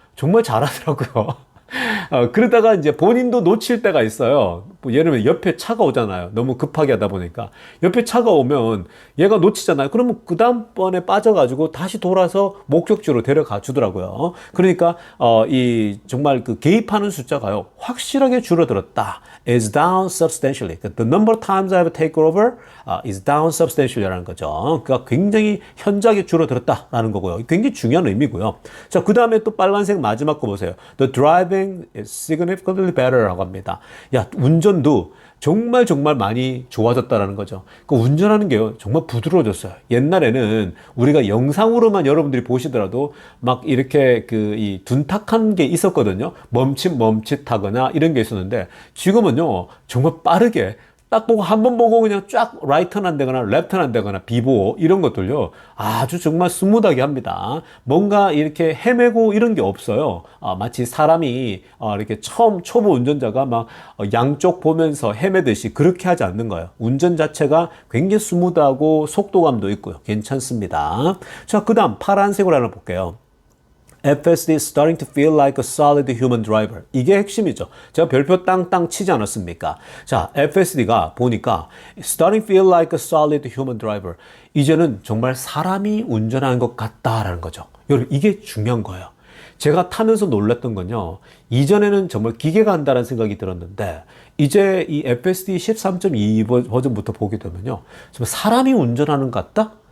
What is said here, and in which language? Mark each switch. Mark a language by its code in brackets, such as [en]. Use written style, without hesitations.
[ko] 정말 잘하더라고요. 그러다가 이제 본인도 놓칠 때가 있어요. 뭐 예를 들면 옆에 차가 오잖아요. 너무 급하게 하다 보니까. 옆에 차가 오면 얘가 놓치잖아요. 그러면 그 다음번에 빠져가지고 다시 돌아서 목적지로 데려가 주더라고요. 그러니까, 이 정말 그 개입하는 숫자가요. 확실하게 줄어들었다. [en] is down substantially. The number of times I have taken over is down substantially [ko] 라는 거죠. 그러니까 굉장히 현저하게 줄어들었다라는 거고요. 굉장히 중요한 의미고요. 자, 그 다음에 또 빨간색 마지막 거 보세요. [en] The driving is significantly better [ko] 라고 합니다. 야, 운전도 정말 많이 좋아졌다라는 거죠. 그 운전하는 게요, 정말 부드러워졌어요. 옛날에는 우리가 영상으로만 여러분들이 보시더라도 막 이렇게 이 둔탁한 게 있었거든요. 멈칫하거나 이런 게 있었는데 지금은요, 정말 빠르게 딱 보고 한 번 보고 그냥 쫙 라이트는 안 되거나 랩트는 안 되거나 비보호 이런 것들요 아주 정말 스무드하게 합니다. 뭔가 이렇게 헤매고 이런 게 없어요. 마치 사람이 이렇게 초보 운전자가 막 양쪽 보면서 헤매듯이 그렇게 하지 않는 거예요. 운전 자체가 굉장히 스무드하고 속도감도 있고요. 괜찮습니다. 자, 그 다음 파란색으로 하나 볼게요. [en] FSD is starting to feel like a solid human driver. [ko] 이게 핵심이죠. 제가 별표 땅땅 치지 않았습니까? 자, FSD가 보니까 [en] starting to feel like a solid human driver. [ko] 이제는 정말 사람이 운전하는 것 같다라는 거죠. 여러분, 이게 중요한 거예요. 제가 타면서 놀랐던 건요, 이전에는 정말 기계가 한다는 생각이 들었는데 이제 이 FSD 13.2 버전부터 보게 되면요, 정말 사람이 운전하는 것 같다?